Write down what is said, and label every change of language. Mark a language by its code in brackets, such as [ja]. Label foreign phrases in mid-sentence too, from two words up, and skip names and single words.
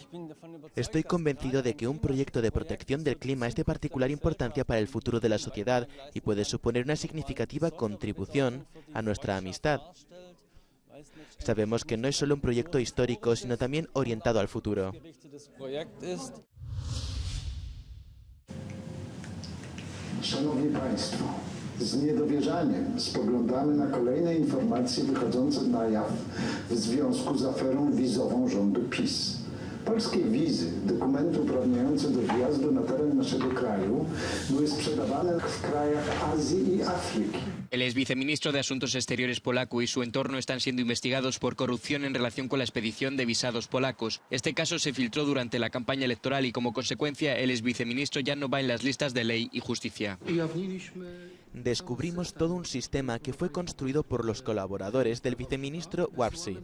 [es] Estoy convencido de que un proyecto de protección del clima es de particular importancia para el futuro de la sociedad y puede suponer una significativa contribución a nuestra amistad. Sabemos que no es solo un proyecto histórico, sino también orientado al futuro. [pl] Szanowni Państwo, Z niedowierzaniem spoglądamy na kolejne informacje wychodzące na jaw w związku z aferą wizową rządu PiS. Polskie wizy, dokumenty uprawniające do wjazdu na teren naszego kraju, były sprzedawane w krajach Azji i Afryki. [es] El ex viceministro de Asuntos Exteriores polaco y su entorno están siendo investigados por corrupción en relación con la expedición de visados polacos. Este caso se filtró durante la campaña electoral y como consecuencia el ex viceministro ya no va en las listas de Ley y Justicia. Descubrimos todo un sistema que fue construido por los colaboradores del viceministro Warsi.